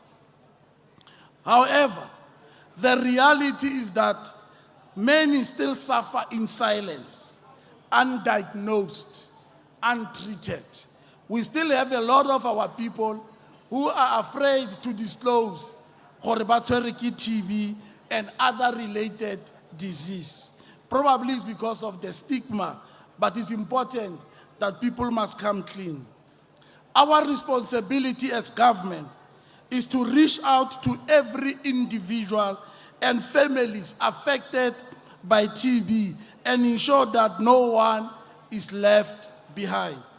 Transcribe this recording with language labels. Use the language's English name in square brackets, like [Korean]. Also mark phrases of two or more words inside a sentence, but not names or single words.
[English] However, the reality is that many still suffer in silence, undiagnosed, untreated. We still have a lot of our people who are afraid to disclose [Tswana] gore ba tshwere ke TB [English] and other related disease. Probably it's because of the stigma, but it's important that people must come clean. Our responsibility as government is to reach out to every individual and families affected by TB and ensure that no one is left behind.